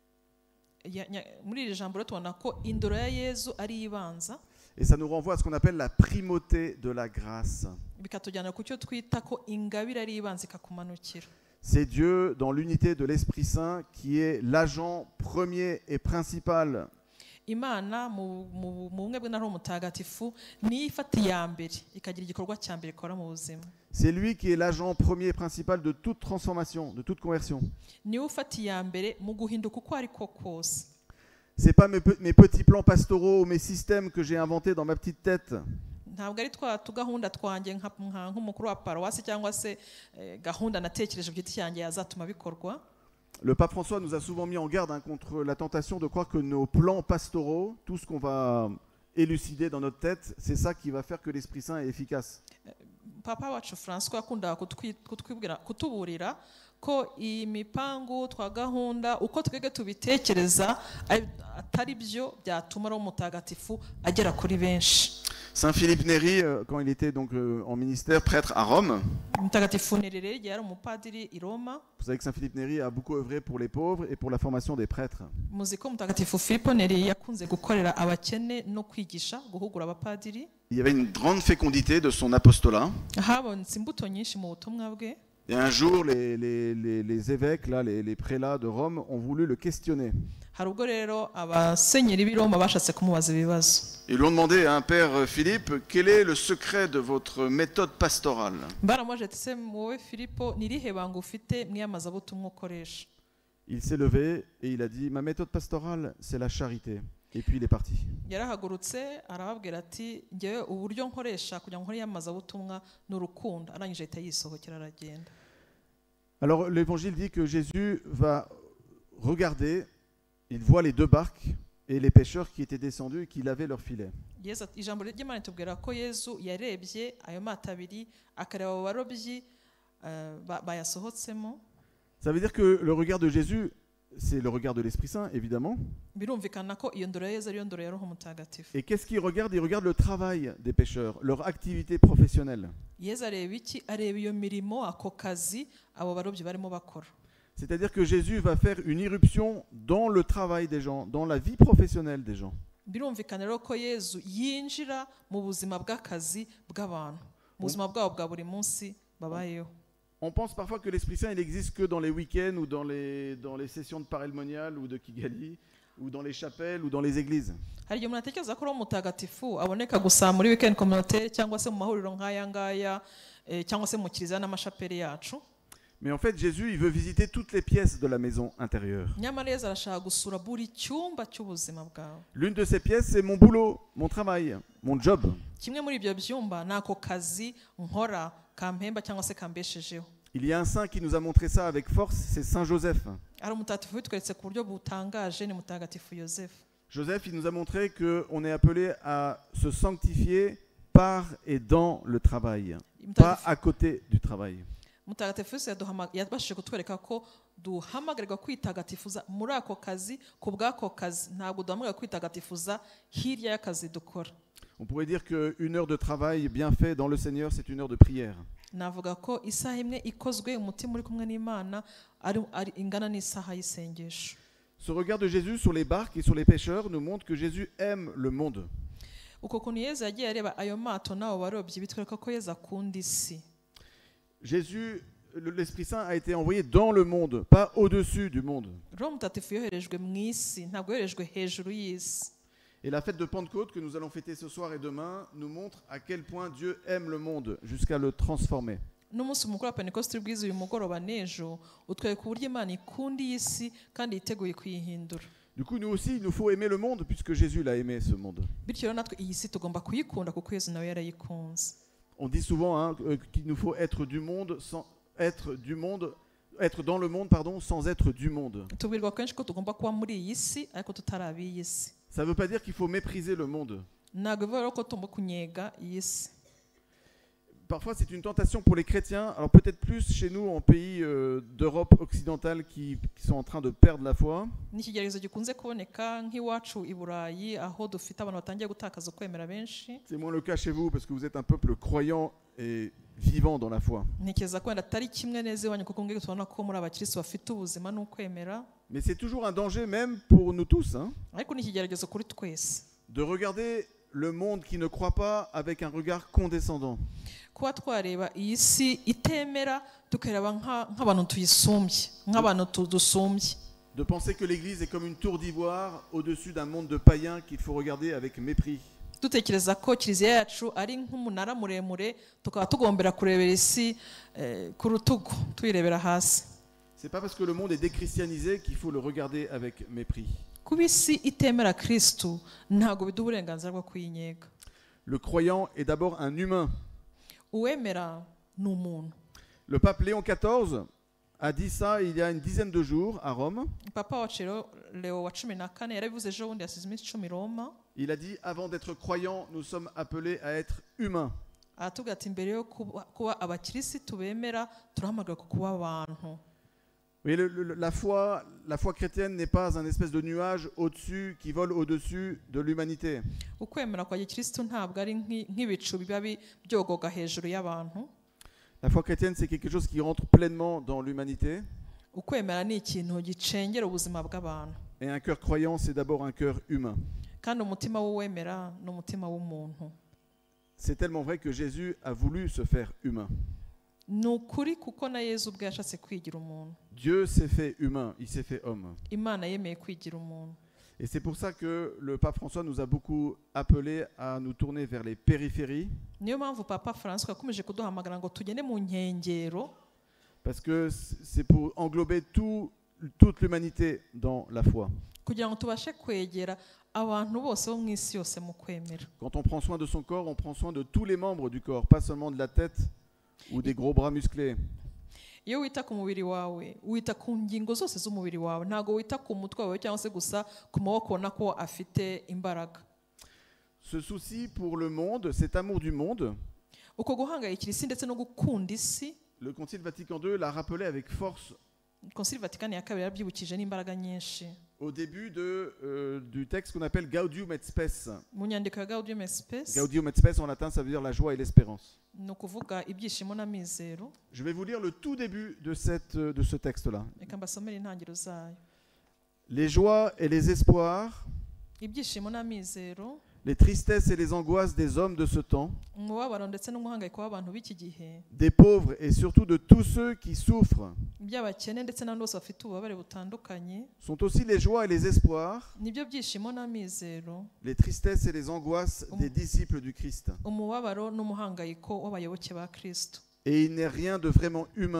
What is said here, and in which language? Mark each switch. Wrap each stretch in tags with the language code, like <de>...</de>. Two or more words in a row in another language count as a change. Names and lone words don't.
<fr>Et ça nous renvoie à ce qu'on appelle la primauté de la grâce. C'est Dieu, dans l'unité de l'Esprit Saint, qui est l'agent premier et principal.</fr> <rw>Imana mu bumwe bwe na Roho Mutagatifu ni ifata iya mbere ikagira igikorwa cya mbere ikora mu buzima.</rw> <fr>C'est lui qui est l'agent premier et principal de toute transformation, de toute conversion.</fr> <rw>niwe ufata iya mbere mu guhinduka uko ariko kose.</rw> <fr>C'est pas mes petits plans pastoraux, mes systèmes que j'ai inventés dans ma petite tête.</fr> <rw>Ntabwo ari twa tugahunda twanjye nk'umukuru wa paruwasi cyangwa se gahunda natekereje ku giti cyanjye yazatuma bikorwa.</rw> <fr>Le pape François nous a souvent mis en garde contre la tentation de croire que nos plans pastoraux, tout ce qu'on va élucider dans notre tête, c'est ça qui va faire que l'Esprit Saint est efficace.</fr> <rw>Papa wacu François yakundaga kutuburira ko imipangu twa gahunda uko twebwe tubitekereza atari byo byatuma ari umutagatifu agera kuri benshi.</rw> <fr>Saint Philippe Néri, quand il était donc en ministère prêtre à Rome,</fr> <rw>Mutagatifu Neri yari umupadiri i Roma.</rw> <fr>Vous savez que Saint Philippe Néri a beaucoup œuvré pour les pauvres et pour la formation des prêtres.</fr> <rw>Muzi ko Mutagatifu Filipo Neri yakunze gukorera abakene no kwigisha guhugura abapadiri.</rw> <fr>Il y avait une grande fécondité de son apostolat.</fr> <rw>Habonetse imbuto nyinshi mu butumwa bwe.</rw> <fr>Et un jour, les évêques, là, les prélats de Rome, ont voulu le questionner.</fr> <rw>Hari ubwo rero abasenyeri b'i Roma bashatse kumubaza ibibazo.</rw> <fr>Ils lui ont demandé à un père Philippe, quel est le secret de votre méthode pastorale?</fr> <rw>Baramubajije ati se wowe Filipo ni irihe banga ufite mwiyamazabutumwa ukoresha?</rw> <fr>Il s'est levé et il a dit, ma méthode pastorale, c'est la charité. Et puis il est parti.</fr> <rw>Yarahagurutse arababwira ati ngewe uburyo nkoresha kugira ngo nkore iyamazabutumwa n'urukundo, arangije ahita yisohokera aragenda.</rw> <fr>Alors l'évangile dit que Jésus va regarder, il voit les deux barques et les pêcheurs qui étaient descendus et qui lavaient leurs filets.</fr> <rw>Ijambo ry'Imana ritubwira ko Yesu yarebye ayo mato abiri akareba abo barobyi bayasohotsemo.</rw> <fr>Ça veut dire que le regard de Jésus, c'est le regard de l'Esprit Saint, évidemment.</fr> <rw>Birumvikana ko iyo ndoro ya Yesu ariyo ndoro ya Roho Mutagatifu.</rw> <fr>Et qu'est-ce qu'il regarde? Il regarde le travail des pêcheurs, leur activité professionnelle.</fr> <rw>Yesu areba iki? Areba iyo mirimo, ako kazi abo barobyi barimo bakora.</rw> <fr>C'est-à-dire que Jésus va faire une irruption dans le travail des gens, dans la vie professionnelle des gens.</fr> <rw>Birumvikana rero ko Yesu yinjira mu buzima bw'akazi bw'abantu, mu buzima bwabo bwa buri munsi babayeho.</rw> <fr>On pense parfois que l'Esprit Saint, il n'existe que dans les week-ends ou dans les sessions de parelmonial ou de Kigali ou dans les chapelles ou dans les églises.</fr> <rw>Hari igihe umuntu atekereza ko Roho Mutagatifu aboneka gusa muri</rw> <fr>weekend communautaire</fr> <rw>cyangwa se mu mahuriro nk'aya ngaya cyangwa se mu kiliziya n'amashapeli yacu.</rw> <fr>Mais en fait, Jésus, il veut visiter toutes les pièces de la maison intérieure.</fr> <rw>Nyamara Yesu arashaka gusura buri cyumba cy'ubuzima bwawe.</rw> <fr>L'une de ces pièces, c'est mon boulot, mon travail, mon job.</fr> <rw>Kimwe muri ibyo byumba nako kazi nkora kampemba cyangwa se kambeshejeho.</rw> <fr>Il y a un saint qui nous a montré ça avec force, c'est Saint Joseph.</fr> <rw>Ari umutagatifu witweretse ku buryo butangaje ni Mutagatifu Yosefu.</rw> <fr>Joseph, il nous a montré qu'on est appelé à se sanctifier par et dans le travail, pas à côté du travail.</fr> <rw>Mutagatifu yabashije kutwereka ko duhamagarirwa kwitagatifuza muri ako kazi, ku bw'ako kazi ntabwo duhamagarirwa kwitagatifuza hirya y'akazi dukora.</rw> <fr>On pourrait dire qu'une heure de travail bien fait dans le Seigneur, c'est une heure de prière.</fr> <rw>Navuga ko isaha imwe ikozwe umutima uri kumwe n'Imana ari ingana n'isaha y'isengesho.</rw> <fr>Ce regard de Jésus sur les barques et sur les pêcheurs nous montre que Jésus aime le monde.</fr> <rw>Uko kuntu Yesu yagiye areba ayo mato n'abo barobyi bitwereka ko Yesu akunda isi.</rw> <fr>Jésus, l'Esprit Saint a été envoyé dans le monde, pas au-dessus du monde.</fr> <rw>Roho Mutagatifu yoherejwe mu isi, ntabwo yoherejwe hejuru y'isi.</rw> <fr>Et la fête de Pentecôte que nous allons fêter ce soir et demain nous montre à quel point Dieu aime le monde jusqu'à le transformer.</fr> <rw>N'umunsi mukuru wa Pentecoste bwiza uyu mugoroba n'ejo utwereka uburyo Imana ikunda iyi si kandi yiteguye kuyihindura.</rw> <fr>Du coup, nous aussi, il nous faut aimer le monde puisque Jésus l'a aimé, ce monde.</fr> <rw>Bityo rero natwe iyi si tugomba kuyikunda kuko Yesu nawe yarayikunze.</rw> <fr>On dit souvent qu'il nous faut être dans le monde, sans être du monde.</fr> <rw>Tubwirwa kenshi ko tugomba kuba muri iyi si ariko tutari ab'iyi si.</rw> <fr>Ça ne veut pas dire qu'il faut mépriser le monde.</fr> <rw>Ntabwo bivuga ko tugomba kunyega iyi si.</rw> <fr>Parfois, c'est une tentation pour les chrétiens, alors peut-être plus chez nous en pays d'Europe occidentale qui sont en train de perdre la foi.</fr> <rw>Ni ikigeragezo gikunze kuboneka nk'iwacu i Burayi aho dufite abantu batangiye gutakaza ukwemera benshi.</rw> <fr>C'est moins le cas chez vous parce que vous êtes un peuple croyant et vivant dans la foi.</fr> <rw>Ntekereza ko wenda atari kimwe neza iwanyu kuko mbwira tubona ko muri abakristo bafite ubuzima n'ukwemera.</rw> <fr>Mais c'est toujours un danger même pour nous tous,</fr> <rw>Ariko ni ikigeragezo kuri twese.</rw> <fr>De regarder le monde qui ne croit pas avec un regard condescendant.</fr> <rw>Kuba twareba iyi si itemera tukareba nk'abantu tuyisumbye, nk'abantu dusumbye.</rw> <fr>De penser que l'Église est comme une tour d'ivoire au-dessus d'un monde de païens qu'il faut regarder avec mépris.</fr> <rw>dutekereza ko kiliziya yacu ari nk'umunara muremure tukaba tugombera kurebera isi ku rutugu tuyirebera hasi.</rw> <fr>C'est pas parce que le monde est déchristianisé qu'il faut le regarder avec mépris.</fr> <rw>Kuba isi itemera Kristo ntabwo biduha uburenganzira bwo kuyinyega.</rw> <fr>Le croyant est d'abord un humain.</fr> <rw>Uwemera ni umuntu.</rw> <fr>Le pape Léon XIV a dit ça il y a une dizaine de jours à Rome.</fr> <rw>Papa wacu Leo wa 14 yarabivuze ejo bundi yasize iminsi 10 Roma.</rw> <fr>Il a dit avant d'être croyant, nous sommes appelés à être humains.</fr> <rw>Aratubwira ati mbere yo kuba abakirisitu bemera turahamagara ku kuba abantu.</rw> <fr>Oui, la foi chrétienne n'est pas un espèce de nuage au-dessus qui vole au-dessus de l'humanité.</fr> <rw>Ukwemera kwa gikristo ntabwo ari nk'ibicu biba byogoga hejuru y'abantu.</rw> <fr>La foi chrétienne, c'est quelque chose qui rentre pleinement dans l'humanité.</fr> <rw>Ukwemera ni ikintu gicengera ubuzima bw'abantu.</rw> <fr>Et un cœur croyant, c'est d'abord un cœur humain.</fr> <rw>Kandi umutima w'uwemera ni umutima w'umuntu.</rw> <fr>C'est tellement vrai que Jésus a voulu se faire humain.</fr> <rw>Nukuri kuko na Yesu ubwe yashatse kwigira umuntu.</rw> <fr>Dieu s'est fait humain, il s'est fait homme.</fr> <rw>Imana yemeye kwigira umuntu.</rw> <fr>Et c'est pour ça que le pape François nous a beaucoup appelés à nous tourner vers les périphéries.</fr> <rw>Niyo mpamvu Papa François yakomeje kuduhamagara ngo tugende mu nkengero.</rw> <fr>Parce que c'est pour englober toute l'humanité dans la foi.</fr> <rw>Kugira ngo tubashe kwegera abantu bose bo mu isi yose mu kwemera.</rw> <fr>Quand on prend soin de son corps, on prend soin de tous les membres du corps, pas seulement de la tête ou des gros bras musclés.</fr> <rw>Iyo wita ku mubiri wawe wita ku ngingo zose z'umubiri wawe ntago wita ku mutwe wawe cyangwa se gusa ku maboko nako afite imbaraga.</rw> <fr>Ce souci pour le monde, cet amour du monde,</fr> <rw>uko guhangayikira isi ndetse no gukunda isi,</rw> <fr>le Concile Vatican II l'a rappelé avec force.</fr> <rw>Concile Vatican ya kabiri yarabyibukije n'imbaraga nyinshi.</rw> <fr>Au début du texte qu'on appelle Gaudium et Spes.</fr> <rw>Mu nyandiko ya Gaudium et Spes.</rw> <fr>Gaudium et Spes en latin, ça veut dire la joie et l'espérance.</fr> <rw>No kuvuga ibyishimo n'amizero.</rw> <fr>Je vais vous lire le tout début de ce texte-là.</fr> <rw>Reka mbasomere intangiriro zayo.</rw> <fr>Les joies et les espoirs,</fr> <rw>ibyishimo n'amizero,</rw> <fr>les tristesses et les angoisses des hommes de ce temps,</fr> <rw>umubabaro ndetse n'umuhangayiko w'abantu b'iki gihe,</rw> <fr>des pauvres et surtout de tous ceux qui souffrent,</fr> <rw>by'abakene ndetse n'abandi bose bafite ububabare butandukanye,</rw> <fr>sont aussi les joies et les espoirs,</fr> <rw>nibyo byishimo n'amizero,</rw> <fr>les tristesses et les angoisses des disciples du Christ.</fr> <rw>umubabaro n'umuhangayiko w'abayoboke ba Kristo.</rw> <fr>Et il n'est rien de vraiment humain</fr>